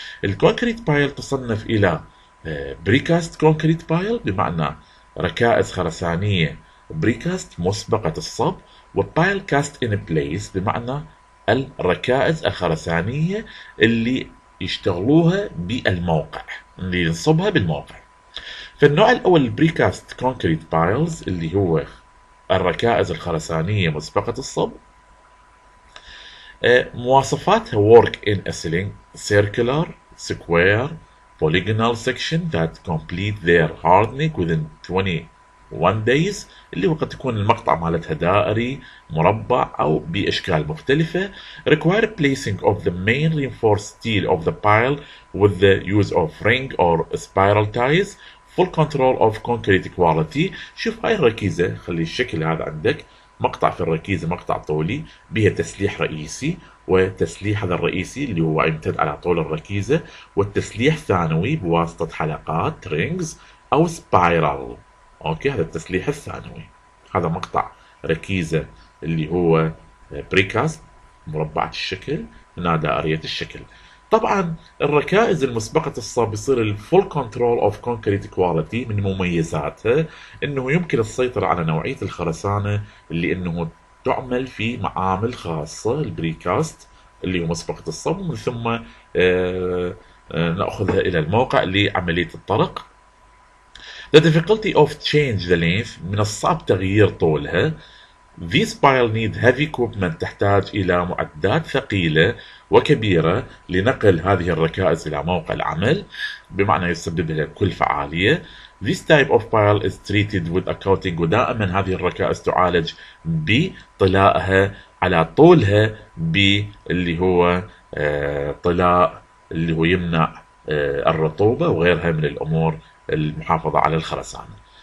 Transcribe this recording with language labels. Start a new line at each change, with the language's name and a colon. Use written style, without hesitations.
Arabic: الكونكريت بايل تصنف إلى بريكاست كونكريت بايل، بمعنى ركائز خرسانية بريكاست مسبقة الصب، وبايل كاست ان بليس بمعنى الركائز الخرسانية اللي يشتغلوها بالموقع، اللي ينصبها بالموقع. فالنوع الأول البريكاست كونكريت بايلز اللي هو الركائز الخرسانية مسبقة الصب. مواصفاتها
English: work in a circular, square, polygonal section that complete their hardening within 21 days،
Arabic: اللي هو قد تكون المقطع مالتها دائري، مربع أو بأشكال مختلفة.
English: require placing of the main reinforced steel of the pile with the use of ring or spiral ties. full control of concrete quality.
Arabic: شوف هاي الركيزة، خلي الشكل هذا عندك، مقطع في الركيزة مقطع طولي بها تسليح رئيسي، وتسليح هذا الرئيسي اللي هو يمتد على طول الركيزة، والتسليح ثانوي بواسطة حلقات رينجز أو سبايرال. أوكي، هذا التسليح الثانوي. هذا مقطع ركيزة اللي هو بريكاست مربعة الشكل، هنا دائرية الشكل. طبعا الركائز المسبقة الصب يصير الفول كنترول اوف كونكريت كواليتي، من مميزاتها انه يمكن السيطرة على نوعية الخرسانة اللي انه تعمل في معامل خاصة، البريكاست اللي هو مسبقة الصب، ومن ثم نأخذها إلى الموقع لعملية الطرق.
English: The difficulty of change the length،
Arabic: من الصعب تغيير طولها.
English: These pile need heavy equipment،
Arabic: تحتاج إلى معدات ثقيلة وكبيرة لنقل هذه الركائز إلى موقع العمل، بمعنى يسبب لها كلفة عالية.
English: This type of pile is treated with a coating،
Arabic: ودائما هذه الركائز تعالج بطلائها على طولها باللي هو طلاء اللي هو يمنع الرطوبة وغيرها من الأمور المحافظة على الخرسانة.